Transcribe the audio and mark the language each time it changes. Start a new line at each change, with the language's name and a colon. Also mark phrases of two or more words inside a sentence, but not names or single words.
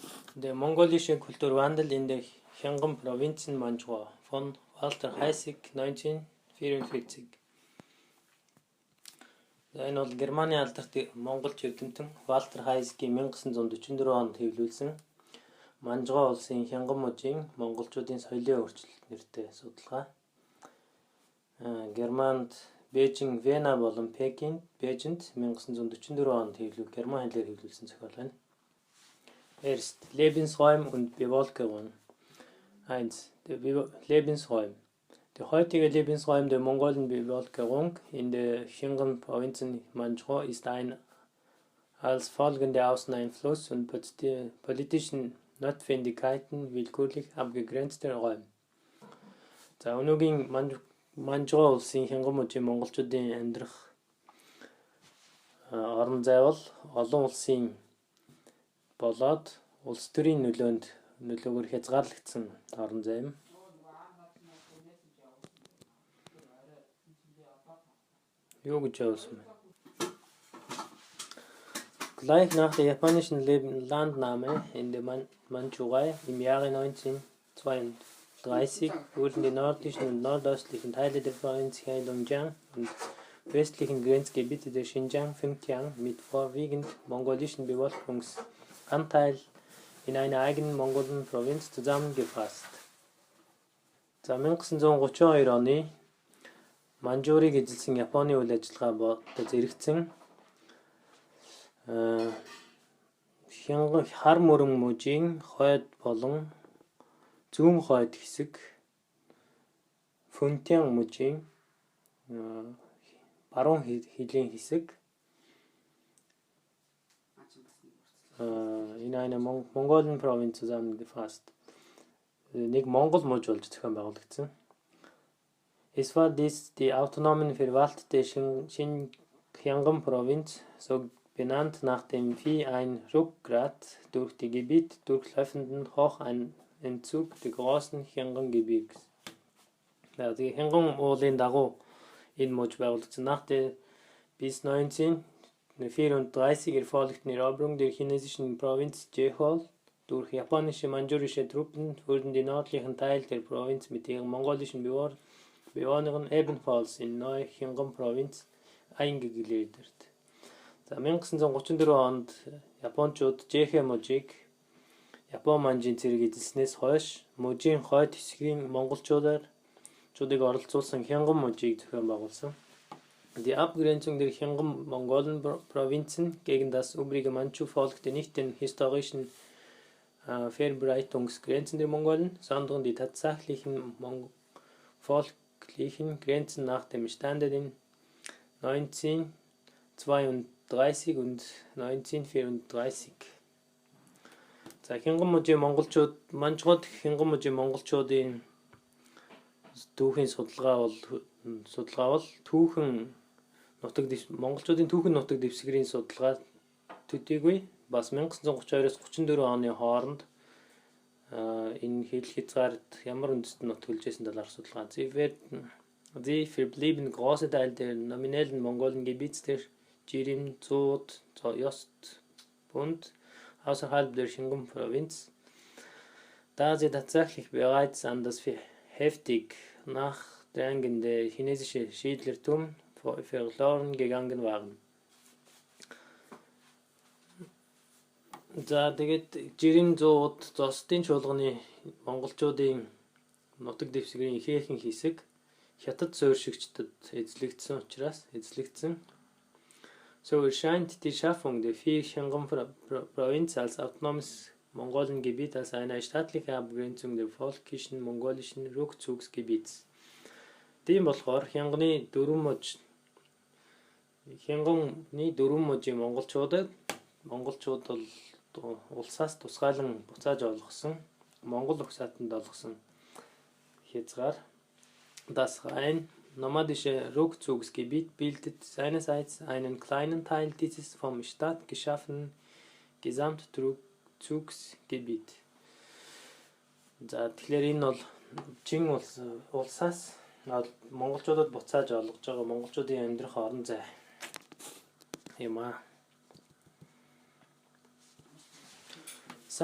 German: Der mongolische Kulturwandel in der Chang'an-Provinz in Manchua von Walter Heissig 1944.
Mongolian: Энэ бол Германы алдарт монголч эрдэмтэн Валтер Хайсгийн 1944 онд хэвлүүлсэн Манжгаа улсын Хянган мужийн монголчуудын соёлын өөрчлөлт нэртэй судалгаа. Германд Бээжин, Вена болон Бээжинд 1944 онд герман хэлээр хэвлүүлсэн зохиол байна.
German: Erst Lebensräume und Bevölkerung. 1. Der Lebensräum. Der heutige Lebensraum der Mongolen-Bevölkerung in der Xinjiang-Provinz Manchua ist ein als Folge der Außeneinfluss und politischen Notwendigkeiten willkürlich abgegrenzter Raum.
Mongolian: За өнөөгийн Манжгаа улсын Хянган мужийн монголчуудын амьдрах орон зай бол олон улсын болоод улс төрийн нөлөөгөөр хязгаарлагдсан орон зай юм. Юу гэж явуулсан бэ?
German: Gleich nach der japanischen Landnahme in der Mandschurei im Jahre 1932 wurden die nördlichen und nordöstlichen Teile der Provinz Heilongjiang und westlichen Grenzgebiete der Xinjiang-Fengtian mit vorwiegend mongolischen Bevölkerungsanteil in einer eigenen Mongolen-Provinz zusammengefasst.
Mongolian: За 1932 оны Манжуурыг эзэлсэн Японы үйл ажиллагаа зэрэгцэн хар мөрөн мужийн хойд болон зүүн хойд хэсэг Фэнтян мужийн баруун хилийн хэсэг
German: in einer Mongolen-Provinz zusammengefasst.
Mongolian: Нэг Монгол муж болж зохион байгуулагдсан.
German: Es war dies die autonom verwaltete Xinjiang-Provinz, so benannt nach dem wie ein Rückgrat durch die Gebiet durchlaufenden Hochentzug der großen Xinjiang-Gebirges.
Mongolian: Die Xinjiang-уулын дагуу энэ муж байгуулагдсан.
German: Nach der bis 1934 erfolgten Eroberung der chinesischen Provinz Jehol durch japanische manchurische Truppen wurden die nördlichen Teile der Provinz mit ihren mongolischen Bewohnern ebenfalls in neue Xinjiang-Provinz eingegliedert.
Mongolian: За 1934 онд Япончууд Жэхэ мужийг Япон манжийн зэрэг эзэлснээс хойш мужийн хойд хэсгийн монголчуудыг оролцуулсан Хянган мужийг зохион байгуулсан.
German: Die Abgrenzung der Xinjiang-Mongolen-Provinzen gegen das übrige Manchu folgte nicht den historischen Verbreitungsgrenzen der Mongolen, sondern die tatsächlichen volklichen Grenzen nach dem Stande in 1932 und 1934.
Mongolian: За Хянган мужийн монголчууд Манжгууд Хянган мужийн монголчуудын түүхийн судалгаа бол монголчуудын түүхэн нутаг дэвсгэрийн судалгаа төдийгүй бас 1932-оос 34 оны хооронд энэ хил хязгаард ямар үндэстэн нут төлжсэн талаар судалгаа.
German: Sie verblieben große Teile der nominellen Mongolen-Gebiets der Jirim, Zod, Jostbund außerhalb der Xinjiang-Provinz, da sie tatsächlich bereits an das heftig nachdrängende chinesische Siedlertum verloren gegangen waren.
Mongolian: За тэгээд Жирим зууд зостын чуулганы монголчуудын нутаг дэвсгэрийн ихээхэн хэсэг хятад суурьшигчдад эзлэгдсэн.
German: So erscheint die Schaffung der vier Xinjiang-Provinz als autonomes Mongolengebiet als eine staatliche Abgrenzung der völkischen mongolischen Rückzugsgebiets.
Mongolian: Тийм болохоор Хянганы дөрвөн мужийн монголчууд бол улсаас тусгайлан буцааж олгосон Монгол угсаатанд олгосон хязгаар.
German: Das rein nomadische Rückzugsgebiet bildet seinerseits einen kleinen Teil dieses vom Staat geschaffenen Gesamtrückzugsgebiet.
Mongolian: За тэгэхээр энэ бол Чин улсаас монголчуудад буцааж олгож байгаа монголчуудын амьдрах орон зай юм аа.